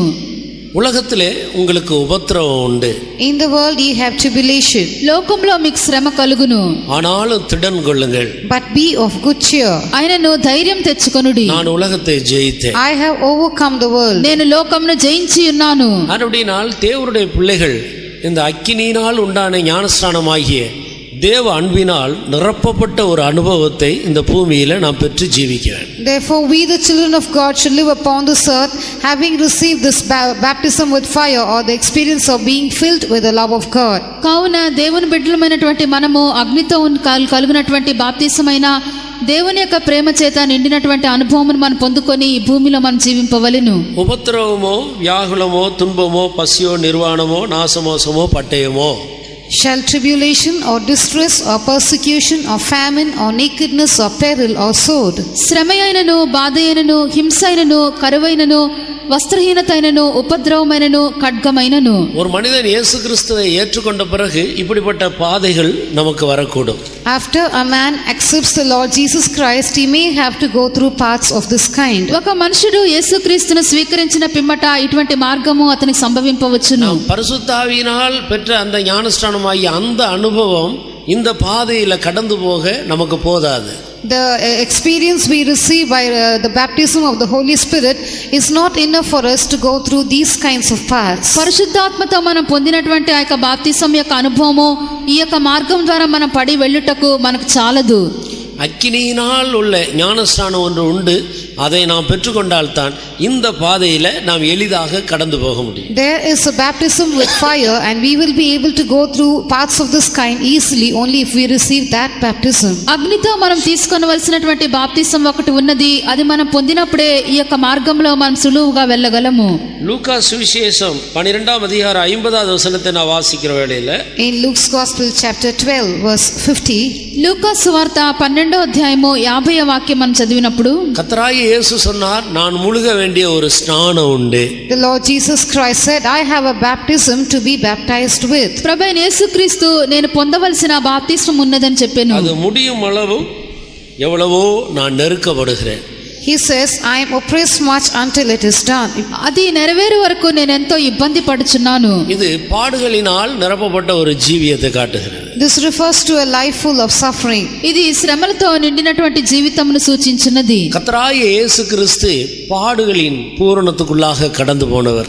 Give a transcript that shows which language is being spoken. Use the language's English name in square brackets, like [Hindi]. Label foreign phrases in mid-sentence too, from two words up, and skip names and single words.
[Tamil] உலகத்திலே உங்களுக்கு உபத்திரவம் உண்டு. [English] In the world ye have tribulation. [Telugu] లోకంలో మీకు శ్రమ కలుగును. [Tamil] ஆனாலும் திடன் கொள்ளுங்கள். [English] But be of good cheer. [Telugu] ఆయనను ధైర్యం తెచ్చుకొనుడి. [Tamil] நான் உலகத்தை ஜெயித்தேன். [English] I have overcome the world. [Telugu] నేను లోకమును జయించి ఉన్నాను. [Tamil] அப்படினால் தேவனுடைய பிள்ளைகள் இந்த அக்கினியினால் உண்டான ஞானஸ்நானமாகிய தேவ அன்பினால் நிரப்பப்பட்ட ஒரு அனுபவத்தை இந்த பூமியில நாம் பெற்று ஜீவிக்க வேண்டும். [English] Therefore we the children of God should live upon this earth having received this baptism with fire, or the experience of being filled with the love of God. [Telugu] కావున దేవుని బిడ్డలమైనటువంటి మనము అగ్నితో కలుగునటువంటి బాప్తిసమైన దేవుని యొక్క ప్రేమ చేత నిండినటువంటి అనుభవమును మనం పొందుకొని ఈ భూమిలో మనం జీవింపవలెను. ఉపద్రవమో, వ్యాకులమో, తుன்பమో, పసియో, నిర్వాణమో, నాశమోసమో, పట్టయమో, [English] shall tribulation or distress or persecution or famine or nakedness or peril or sword, [Telugu] శ్రమయైనను బాధయైనను హింసైనను కరువైనను వస్త్రహీనతైనను ఉపద్రవమైనను ఖడ్గమైనను. [Tamil] ஒரு மனிதன் இயேசு கிறிஸ்துவை ஏற்றுக்கொண்ட பிறகு இப்படிப்பட்ட பாதைகள் நமக்கு வரக்கூடும். [English] After a man accepts the Lord Jesus Christ, he may have to go through paths of this kind. [Telugu] ఒక మనుషుడు యేసుక్రీస్తును స్వీకరించిన పిమ్మట ఇటువంటి మార్గము అతనికి సంభవింపవచ్చును. [Tamil] பரிசுத்த ஆவியினால் பெற்ற அந்த ஞானஸ்நானமாகிய அந்த அனுபவம் இந்த பாதையில கடந்து போக நமக்கு போதாது. [English] The experience we receive by the baptism of the Holy Spirit is not enough for us to go through these kinds of paths. [Telugu] పరిశుద్ధాత్మతో మనం పొందినటువంటి ఆ యొక్క బాప్తిసం యొక్క అనుభవము ఈ యొక్క మార్గం ద్వారా మనం పడి వెళ్ళుటకు మనకు చాలదు. [Tamil] அக்கினியினால் உள்ள ஞானஸ்நானம் ஒன்று உண்டு, அதை நாம் பெற்றுக்கொண்டால்தான் இந்த பாதையில் நாம் எளிதாக கடந்து போக முடியும். [English] There is a baptism with fire and we will be able to go through paths of this kind easily only if we receive that baptism. [Telugu] అగ్నితో మనం తీసుకొనవలసినటువంటి బాప్తిసం ఒకటి ఉన్నది, అది మనం పొందినప్పుడే ఈ యొక్క మార్గంలో మనం సులువుగా వెళ్ళగలము. [Tamil] லூக்கா சுவிசேஷம் 12ஆம் அதிகாரம் 50வது வசனத்தை நான் வாசிக்கிற வேளையில் [English] In Luke's Gospel chapter 12 verse 50, [Telugu] లూకా సువార్త 12వ అధ్యాయము 50వ వాక్యం మనం చదివినప్పుడు, [Tamil] கர்த்தராகிய இயேசு சொன்னார், நான் முழுக வேண்டிய ஒரு ஸ்நானம் உண்டு. [English] the Lord Jesus Christ said, I have a baptism to be baptized with. [Telugu] ప్రభువైన యేసుక్రీస్తు నేను పొందవలసిన బాప్తిస్మం ఉన్నదని చెప్పాను. [Tamil] அது முடியும் அளவு எவ்வளவோ நான் நெருக்கப்படுகிறேன். [English] He says, I am oppressed much until it is done. [Telugu] అది నెరవేరు వరకు నేను ఎంతో ఇబ్బంది పడుచున్నాను. [Tamil] இது பாடுகளினால் நிரப்பப்பட்ட ஒரு ஜீவியத்தை காட்டுகிறது. [English] This refers to a life full of suffering. [Telugu] ఇది శ్రమలతో నిండినటువంటి జీవితమును సూచించినది. [Tamil] கர்த்தராகிய இயேசு கிறிஸ்து பாடுகளின் பூரணத்துக்குள்ளாக கடந்து போனவர்.